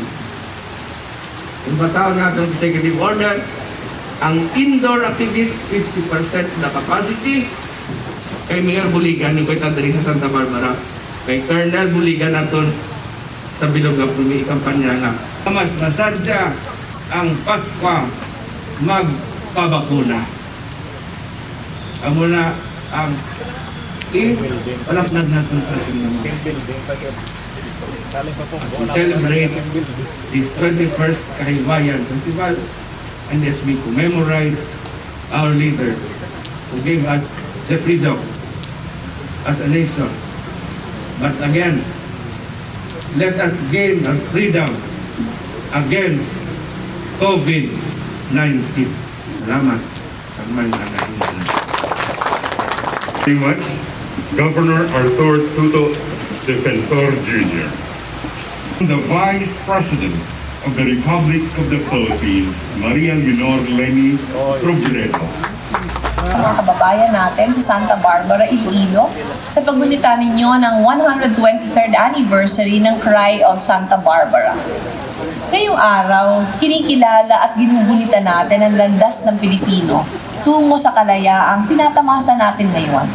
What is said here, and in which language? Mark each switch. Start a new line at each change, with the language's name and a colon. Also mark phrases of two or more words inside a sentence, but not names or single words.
Filipino: Kung basahan natin ang
English: executive order,
Filipino: ang
English: indoor activities,
Filipino: 50% na capacity.
Hiligaynon: Kay Mayor Buligan, yung kay Tandari sa Santa Barbara, kay Colonel Buligan natin sa bilog na pumi kampanya nga. Mas nasadya ang Paskwa magpabakuna. Amo na ang palaknag natin sa ating naman.
English: We celebrate this 21st Kahibayan Festival, and as we commemorate our leader who gave us the freedom as a nation. But again, let us gain our freedom against COVID-19. Salamat. Very much, Governor Arthur Tuto Defensor Jr. The Vice President of the Republic of the Philippines, Maria Leonor Leni Robredo.
Filipino: Mga kababayan natin sa Santa Barbara, Iloilo, sa paggunita ninyo ng 123rd anniversary ng Cry of Santa Barbara. Ngayong araw, kinikilala at ginugunita natin ang landas ng Pilipino tungo sa kalayaang tinatamasa natin ngayon.